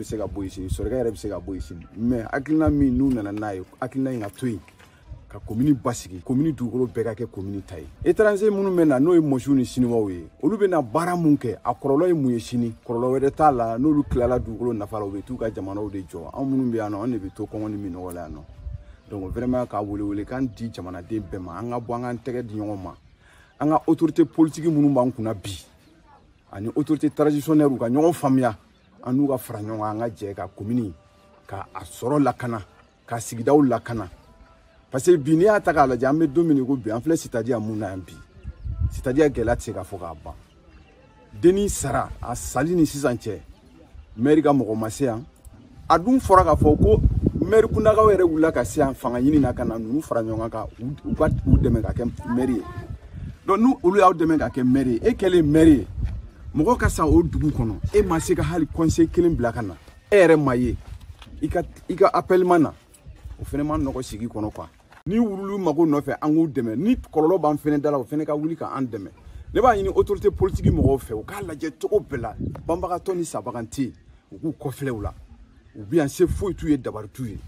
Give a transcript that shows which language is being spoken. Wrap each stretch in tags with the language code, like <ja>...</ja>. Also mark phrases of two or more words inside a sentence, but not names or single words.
<bm>se ka bɔ yen sini Sɔrɔkɛ yɛrɛ bɛ se ka bɔ yen sini mais hakilina min n'u nana n'a ye hakilina in ka to yen ka commune basigi commune dugukolo bɛɛ ka kɛ commune ta ye étranger minnu bɛ na n'o ye mɔsiw ni siniwaw ye olu bɛ na baara mun kɛ a kɔlɔlɔ ye mun ye sini kɔlɔlɔ wɛrɛ t'a la n'olu tilala dugukolo nafa la u bɛ t'u ka jamanaw de jɔ anw minnu bɛ yan nɔ an de bɛ to kɔngɔ ni minɔgɔ la yan nɔ</bm> <fr>donc vraiment</fr> <bm>ka wele kan di jamanaden bɛɛ ma an ka bɔ an k'an tɛgɛ di ɲɔgɔn ma an ka</bm> <fr>autorité politique</fr> <bm>minnu b'an kunna bi ani</bm> <fr>autorité traditionnelle</fr> <bm>ka ɲɔgɔn faamuya an n'u ka fara ɲɔgɔn kan an ka jɛ ka commune ka a sɔrɔ lakana ka sigidaw lakana parce que bi n'i y'a ta k'a lajɛ an bɛ don min ko bi an filɛ</bm> <fr>c'est-à-dire</fr> <bm>mun na yan bi</bm> <fr>c'est-à-dire</fr> <bm>gɛlɛya tɛ se ka fɔ k'a ban denni sara a sali ni sisan cɛ maire ka mɔgɔ ma se yan a dun fɔra k'a fɔ ko maire kundagaw yɛrɛ wulila ka se yan fanga ɲini na ka na ninnu fara ɲɔgɔn kan u ka u dɛmɛ ka kɛ maire ye donc n'u olu y'aw dɛmɛ ka kɛ maire ye e kɛlen maire ye mɔgɔ ka sa o dugu kɔnɔ e ma se ka hali conseil kelen bila ka na e yɛrɛ ma ye i ka appel ma na o fɛnɛ ma nɔgɔ sigi kɔnɔ quoi ni wululu mago nɔfɛ an k'u dɛmɛ ni kɔlɔlɔ b'an fɛnɛ da la o fɛnɛ ka wuli ka an dɛmɛ ne b'a ɲini</bm> <fr>autorité politique</fr> <bm>mɔgɔw fɛ u k'a lajɛ cogo bɛɛ la banbagatɔ ni sabagan tɛ u k'u kɔfilɛ u la u bɛ yan se foyi t'u ye dabari t'u ye.</bm>